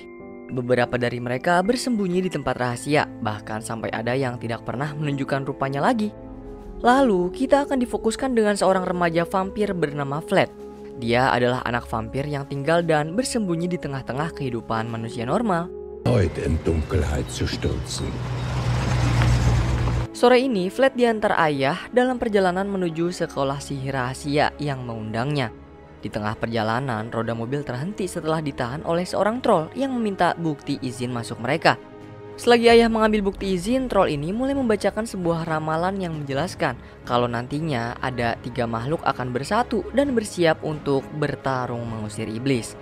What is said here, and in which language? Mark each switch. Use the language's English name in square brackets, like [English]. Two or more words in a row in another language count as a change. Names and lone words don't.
[Indonesian] Beberapa dari mereka bersembunyi di tempat rahasia, bahkan sampai ada yang tidak pernah menunjukkan rupanya lagi. Lalu kita akan difokuskan dengan seorang remaja vampir bernama Vlad. Dia adalah anak vampir yang tinggal dan bersembunyi di tengah-tengah kehidupan manusia normal. [German] Heute in Dunkelheit zu stürzen. [Indonesian] Sore ini Vlad diantar ayah dalam perjalanan menuju sekolah sihir rahasia yang mengundangnya. Di tengah perjalanan, roda mobil terhenti setelah ditahan oleh seorang troll yang meminta bukti izin masuk mereka. Selagi ayah mengambil bukti izin, troll ini mulai membacakan sebuah ramalan yang menjelaskan kalau nantinya ada 3 makhluk akan bersatu dan bersiap untuk bertarung mengusir iblis.